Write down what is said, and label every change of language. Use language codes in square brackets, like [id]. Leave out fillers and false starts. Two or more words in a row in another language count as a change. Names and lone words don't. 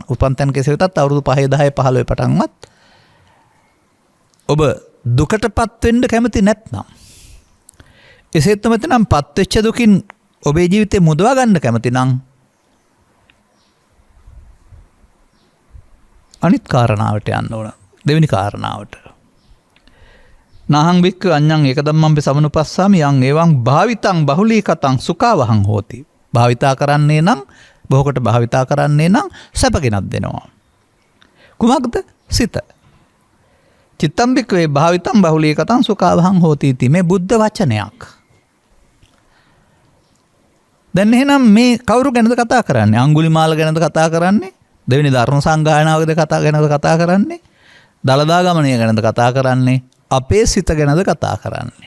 [si] උපන් තැන් කෙසේ වෙතත් අවුරුදු 5 10 15 පටන්වත් ඔබ දුකටපත් වෙන්න කැමති නැත්නම් එසේත් නැත්නම් පත් වෙච්ච දුකින් ඔබේ ජීවිතේ මුදවා ගන්න කැමති නම් අනිත් කාරණාවට යන්න ඕන. දෙවෙනි කාරණාවට. [pi] නාහං වික්ක අඤ්ඤං ඒකදම්මම්පි සමනුපස්සාමි යං එවං භාවිතං බහුලීකතං සුඛවහං හෝති. [si] භාවිතා කරන්නේ නම් බොහෝකට භාවිතා කරන්නේ නම් සැපගෙනක් දෙනවා. කුමක්ද? සිත. [pi] චිත්තම් වික්කේ භාවිතං බහුලීකතං සුඛවහං හෝති इति [si] මේ බුද්ධ වචනයක්. දැන් එහෙනම් මේ කවුරු ගැනද කතා කරන්නේ? අඟුලිමාල ගැනද කතා කරන්නේ? දෙවෙනි ධර්ම සංගායනාවකද කතා කරන්නේ? දලදා ගමනය ගැනද කතා කරන්නේ? අපේ සිත ගැනද කතා කරන්නේ?